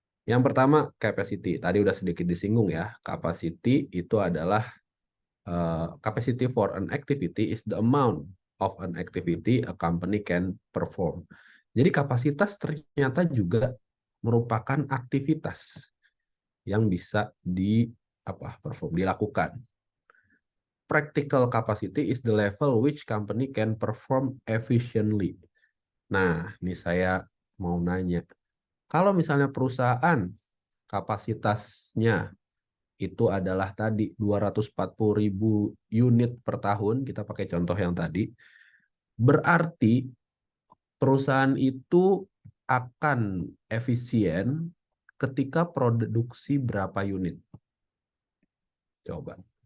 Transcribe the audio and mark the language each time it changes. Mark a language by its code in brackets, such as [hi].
[id] Yang pertama, [en] capacity. [id] Tadi udah sedikit disinggung ya. [en] Capacity [id] itu adalah [en] capacity for an activity is the amount of an activity a company can perform. [id] Jadi kapasitas ternyata juga merupakan aktivitas yang bisa dilakukan. [en] Practical capacity is the level which company can perform efficiently. [id] Nah, ini saya mau nanya. Kalau misalnya perusahaan kapasitasnya itu adalah tadi 240.000 unit per tahun, kita pakai contoh yang tadi, berarti perusahaan itu akan efisien ketika produksi berapa unit? Coba.